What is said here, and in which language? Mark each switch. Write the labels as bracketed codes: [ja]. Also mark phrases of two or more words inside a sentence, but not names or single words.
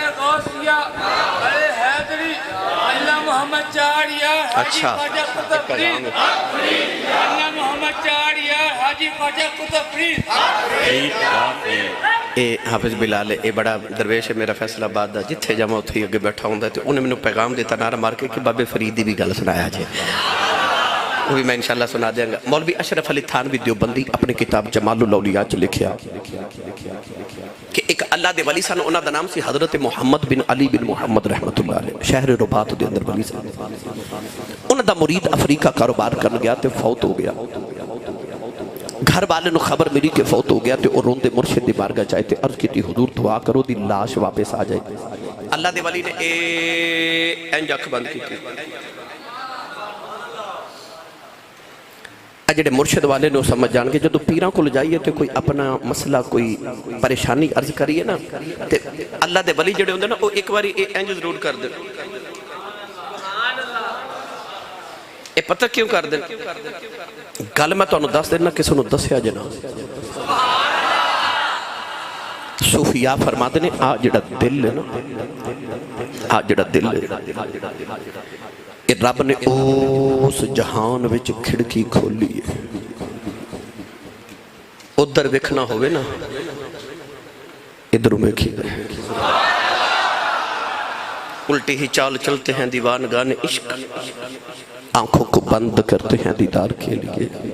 [pa] نعرہ غوثیہ, نعرہ حیدری, اللہ محمد چاڑیا, حاجی خواجہ قطب فرید, اللہ محمد چاڑیا, حاجی خواجہ قطب فرید. اے حافظ بلال اے بڑا درویش ہے میرا فیصل آباد دا, جتھے جا میں اتھے اگے بیٹھا ہوں تے انہیں میں پیغام دیتا نعرہ مار کے کہ بابے فرید دی بھی گل سنایا جائے. [ur] وہ بھی میں انشاءاللہ سنا دیں گا. [pa] مولوی اشرف علی تھانوی دیوبندی اپنے کتاب جمال الاولیاء چ لکھیا کہ ایک اللہ دے ولی سن, انہاں دا نام سی حضرت محمد بن علی بن محمد رحمت اللہ علیہ, شہر رباط دے اندر ولی سن. انہاں دا مرید افریقہ کاروبار کرن گیا تے فوت ہو گیا. گھر والے نو خبر ملی کہ فوت ہو گیا تے اور روندے مرشد دی بارگاہ جائے تے عرض کی حضور دعا کرو دی لاش واپس آ جائے. اللہ دے ولی نے انج اکھ بند کی. جڑے مرشد والے نو سمجھ جان کے جدو پیراں کو جائیے تو کوئی اپنا مسئلہ کوئی پریشانی عرض کریے نا تے اللہ دے ولی جڑے ہوندے نا وہ ایک باری انج ضرور کر دے اے پتہ کیوں کر دے گل میں تانوں دس دینا کسی نو دسیا جنا صوفیاء فرماتے نے آ جڑا دل ہے نا آ جڑا دل ہے کہ رب نے اس جہان وچ کھڑکی کھولی ہے ادھر ویکھنا ہوئے نا ادھر ویکھی [ur] الٹی ہی چال چلتے ہیں دیوانگان عشق آنکھوں کو بند کرتے ہیں دیدار کے لیے